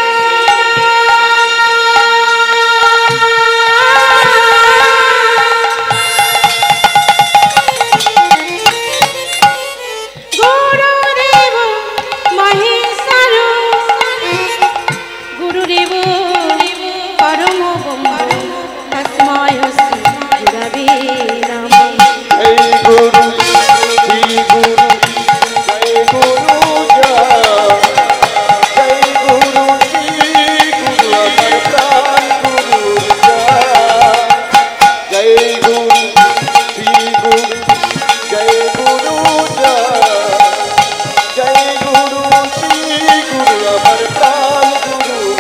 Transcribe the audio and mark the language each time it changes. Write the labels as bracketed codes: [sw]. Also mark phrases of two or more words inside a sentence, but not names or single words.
[sa] गुरुदेव महेश्वर गुरुदेव परम ब्रह्म तस्मै श्री गुरवे नमः। [bn] জয় গুরু শ্রী গুরু জয় গুরু জয় গুরু শ্রী গুরু আমার প্রাণ গুরু জয় গুরু শ্রী গুরু জয় গুরু জয় গুরু শ্রী গুরু আমার প্রাণ গুরু